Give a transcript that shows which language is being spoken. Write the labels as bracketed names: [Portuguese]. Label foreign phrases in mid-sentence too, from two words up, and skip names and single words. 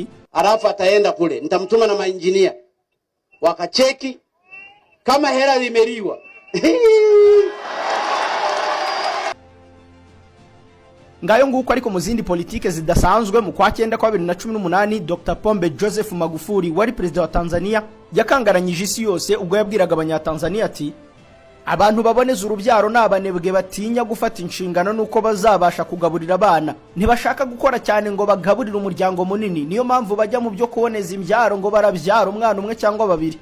[Swahili] alafu ataenda kule nitamtuma na mainjinia wakacheki kama hela limeliwa. [Kinyarwanda] Ngayo nguko ariko mu zindi politike zidasanzwe mu kwa 9 kwa 2018 Dr. Pombe Joseph Magufuli wari president wa Tanzania yakangaranyije isi yose ubwo yabwiraga abanyatanzania ati abantu baboneza urubyaro n'abanebwe batinya gufata inshingano nuko bazabasha kugaburira abana, ntibashaka gukora cyane ngo bagaburire umuryango munini, niyo mpamvu bajya mu byo kuboneza imbyaro ngo barabyara umwana umwe cyangwa babiri.